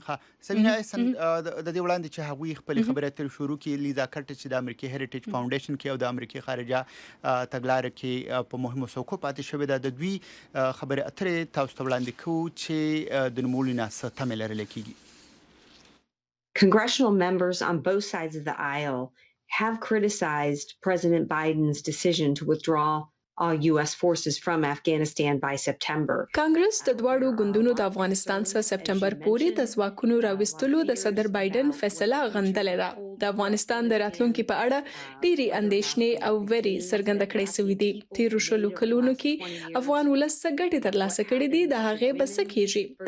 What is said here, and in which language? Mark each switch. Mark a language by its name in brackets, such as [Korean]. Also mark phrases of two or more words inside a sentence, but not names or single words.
[Pashto] سمینا اسن د دې وړاندې چې هغوی خپلې خبرې اترې شروع کړي، لیزا کټ چې د امریکې هریټیج فاونډیشن کې او د امریکې خارجه تګلاره کې په مهمو څوکو پاتې شوې ده، د دوی خبرې اترې تاسو ته وړاندې کوو چې د نوموړي نه څه تمې لرلی کېږي. [English] Congressional members on both sides of the aisle have criticized President Biden's decision to withdraw all U.S. forces from Afghanistan by September. [Pashto] کانګرس د دواړو ګوندونو د افغانستان څخه سپټمبر پورې د ځواکونو راوستلو د صدر بایدن فیصله غندلې ده. د افغانستان د راتلونکي په اړه ډېری اندېښنې او وېرې څرګنده کړې شوې دي. تیرو شلو کلونو کې افغان ولس څه ګټې ترلاسه کړې دي، د هغې به څه کېږي.